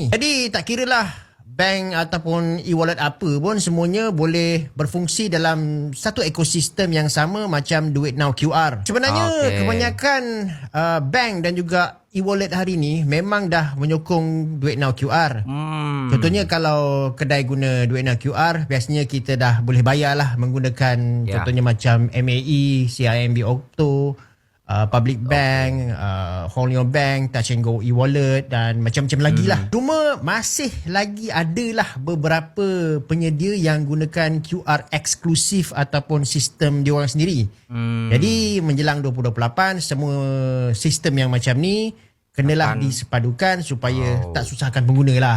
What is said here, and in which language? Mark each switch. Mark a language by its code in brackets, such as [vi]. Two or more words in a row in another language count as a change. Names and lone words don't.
[ms] Jadi tak kiralah bank ataupun e-wallet apa pun, semuanya boleh berfungsi dalam satu ekosistem yang sama macam Duit Now QR. Sebenarnya kebanyakan bank dan juga e-wallet hari ni memang dah menyokong Duit Now QR. Contohnya kalau kedai guna Duit Now QR, biasanya kita dah boleh bayar lah menggunakan contohnya macam MAE, CIMB Octo, Public Bank, Hold Your Bank, Touch and Go e-wallet dan macam-macam lagi lah. Cuma masih lagi adalah beberapa penyedia yang gunakan QR eksklusif ataupun sistem diorang sendiri. Jadi menjelang 2028, semua sistem yang macam ni kenalah disepadukan supaya tak susahkan pengguna lah.